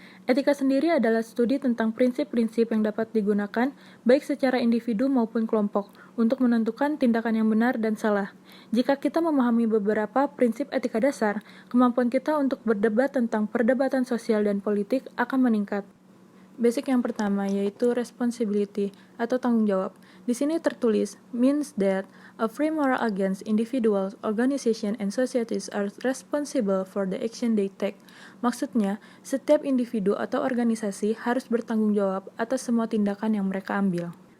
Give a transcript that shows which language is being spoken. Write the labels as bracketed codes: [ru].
[id] Etika sendiri adalah studi tentang prinsip-prinsip yang dapat digunakan baik secara individu maupun kelompok untuk menentukan tindakan yang benar dan salah. Jika kita memahami beberapa prinsip etika dasar, kemampuan kita untuk berdebat tentang perdebatan sosial dan politik akan meningkat. Basic yang pertama yaitu responsibility atau tanggung jawab. [en] Di sini tertulis means that a free moral against individuals, organizations, and societies are responsible for the action they take. [id] Maksudnya, setiap individu atau organisasi harus bertanggung jawab atas semua tindakan yang mereka ambil.